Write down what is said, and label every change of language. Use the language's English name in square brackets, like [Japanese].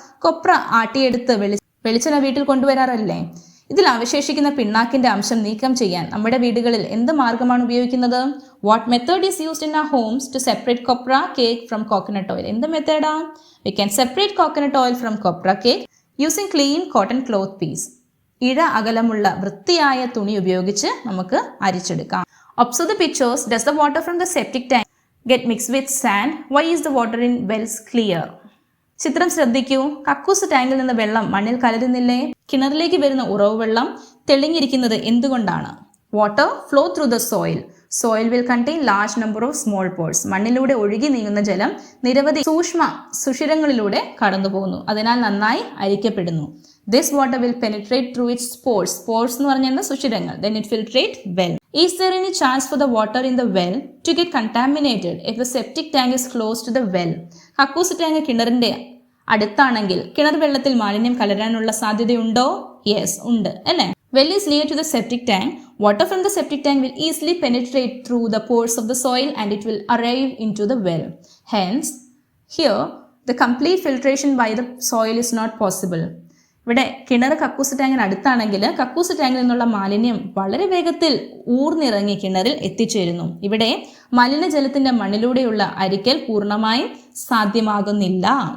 [Malayalam] കൊപ്ര ആട്ടിയെടുത്ത് വെളിച്ചെണ്ണ വീട്ടിൽ കൊണ്ടുവരാറല്ലേ? ഇതിൽ അവശേഷിക്കുന്ന പിണ്ണാക്കിന്റെ അംശം നീക്കം ചെയ്യാൻ നമ്മുടെ വീടുകളിൽ എന്ത് മാർഗമാണ് ഉപയോഗിക്കുന്നത്? [English] What method is used in our homes to separate copra cake from coconut oil? [Malayalam] എന്ത് മെത്തേഡാ? [English] We can separate coconut oil from copra cake using clean cotton cloth piece. [Malayalam] ഇഴ അകലമുള്ള വൃത്തിയായ തുണി ഉപയോഗിച്ച് നമുക്ക് അരിച്ചെടുക്കാം. [English] Observe the pictures. Does the water from the septic tank get mixed with sand? Why is the water in wells clear? [Malayalam] ചിത്രം ശ്രദ്ധിക്കൂ. കക്കൂസ് ടാങ്കിൽ നിന്ന് വെള്ളം മണ്ണിൽ കലരുന്നില്ലേ? കിണറിലേക്ക് വരുന്ന ഉറവ് വെള്ളം തെളിഞ്ഞിരിക്കുന്നത് എന്തുകൊണ്ടാണ്? [English] Water flow through the soil. Soil will contain large number of small pores. [Malayalam] മണ്ണിലൂടെ ഒഴുകി നീങ്ങുന്ന ജലം നിരവധി സൂക്ഷ്മ സുഷിരങ്ങളിലൂടെ കടന്നു പോകുന്നു, അതിനാൽ നന്നായി അരിക്കപ്പെടുന്നു. [English] This water will penetrate through its pores. [Malayalam] Pores എന്ന് പറഞ്ഞാൽ സുഷിരങ്ങൾ. [English] Then it filtrate well. Is there any chance for the water in the well to get contaminated if the septic tank is close to the well? [Malayalam] കക്കൂസ് tank കിണറിന്റെ അടുത്താണെങ്കിൽ കിണർ വെള്ളത്തിൽ മാലിന്യം കലരാനുള്ള സാധ്യതയുണ്ടോ? യെസ്, ഉണ്ട് അല്ലേ. [English] Well is near to the septic tank. Water from the septic tank will easily penetrate through the pores of the soil and it will arrive into the well. Hence, here the complete filtration by the soil is not possible. [Malayalam] ഇവിടെ കിണർ കക്കൂസ് ടാങ്കിന് അടുത്താണെങ്കിൽ കക്കൂസ് ടാങ്കിൽ നിന്നുള്ള മാലിന്യം വളരെ വേഗത്തിൽ ഊർന്നിറങ്ങി കിണറിൽ എത്തിച്ചേരുന്നു. ഇവിടെ മലിനജലത്തിന്റെ മണ്ണിലൂടെയുള്ള അരിക്കൽ പൂർണ്ണമായും സാധ്യമാകുന്നില്ല.